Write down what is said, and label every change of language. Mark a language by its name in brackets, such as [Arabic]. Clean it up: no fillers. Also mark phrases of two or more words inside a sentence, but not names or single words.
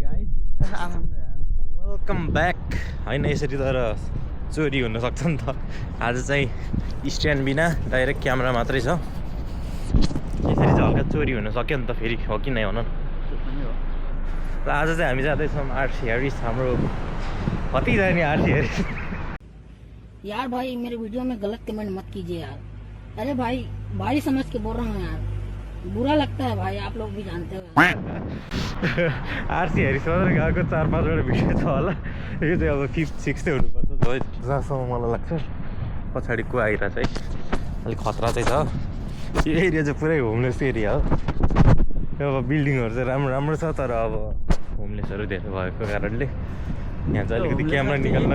[English] welcome back [Nepali] होइन यसरी तर चोरी हुनसक्छ नि त आज चाहिँ स्ट्यान्ड बिना [English] direct camera [Nepali] मात्रै छ यसरी चाहिँ हल्का चोरी हुन सक्यो नि त फेरि हो कि नै भन न र आज चाहिँ हामी जाँदैछौँ आरसी हेरिस हाम्रो कति जाने आरसी हेरिस [Hindi] यार भाई मेरे वीडियो में गलत कमेंट मत कीजिए यार अरे भाई भाई समझ के बोल रहा हूँ यार बुरा लगता है भाई आप लोग भी जानते हो [Nepali] आरसी हेरिस मात्र गएको 4-5वटा भिडियो छ होला यो चाहिँ अब 5th 6th हुनुपर्छ जहाँसम्म मलाई लाग्छ पछाडि को आइरहेछ है अलिक खतरा चाहिँ छ यो एरिया चाहिँ पुरै [English] homeless area [Nepali] हो अब बिल्डिङहरू चाहिँ राम्रो राम्रो छ तर अब होमलेसहरू धेरै भएको कारणले यहाँ चाहिँ अलिकति क्यामेरा निकाल्न